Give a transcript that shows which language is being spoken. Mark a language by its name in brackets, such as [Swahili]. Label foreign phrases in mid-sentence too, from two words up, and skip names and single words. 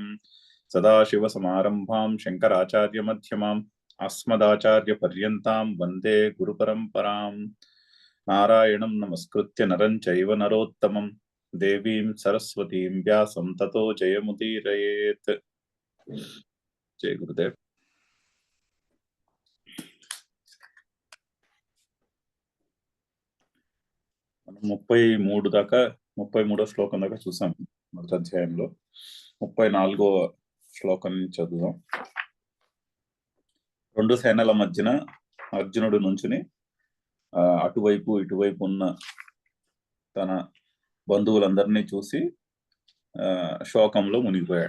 [Sanskrit] सदाशिवसमारम्भां शङ्कराचार्यमध्यमाम् अस्मदाचार्यपर्यन्तां वन्दे गुरुपरम्पराम्। नारायणं नमस्कृत्य नरं चैव नरोत्तमं देवीं सरस्वतीं व्यासं ततो जयमुदीरयेत्। जय गुरुदेव। [Telugu] మనం 33 దాకా 33వ శ్లోకం దాకా చూసాం మొదటి అధ్యాయంలో. 34వ శ్లోకం నుంచి చదువుదాం. రెండు సేనల మధ్యన అర్జునుడు నుంచుని అటువైపు ఇటువైపు ఉన్న తన బంధువులందరినీ చూసి శోకంలో మునిగిపోయాడు.